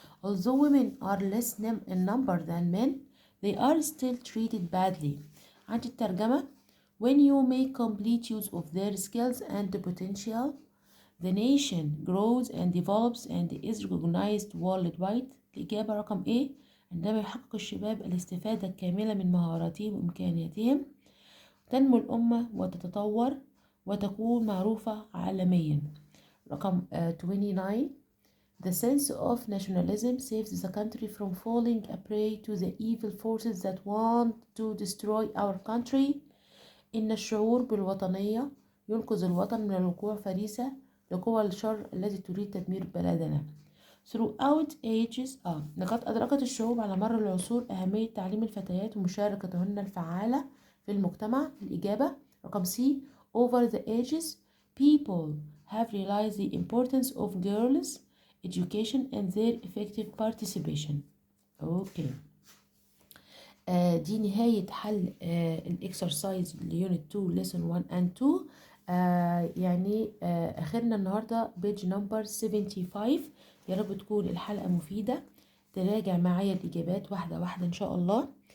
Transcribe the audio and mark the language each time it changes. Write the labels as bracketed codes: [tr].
[en] Although women are less in number than men, they are still treated badly. [ar] عندي الترجمة [en] when you make complete use of their skills and potential, the nation grows and develops and is recognized worldwide. [ar] الإجابة رقم A. عندما يحقق الشباب الاستفادة الكاملة من مهاراتهم وإمكانياتهم تنمو الأمة وتتطور وتكون معروفة عالميا. رقم 29. [en] The sense of nationalism saves the country from falling a prey to the evil forces that want to destroy our country. [ar] إن الشعور بالوطنية ينقذ الوطن من الوقوع فريسة لقوى الشر التي تريد تدمير بلدنا. [en] Throughout ages [ar] لقد أدركت الشعوب على مر العصور أهمية تعليم الفتيات ومشاركتهن الفعالة في المجتمع. الإجابة رقم C. [en] Over the ages, people have realized the importance of girls' education and their effective participation. Okay. [ar] دي نهاية حل الإكسرسايز ليونت 2 [en] lesson 1 and 2. [ar] يعني آخرنا النهاردة [en] page number 75. [ar] يا رب تكون الحلقة مفيدة. تراجع معايا الإجابات واحدة واحدة إن شاء الله.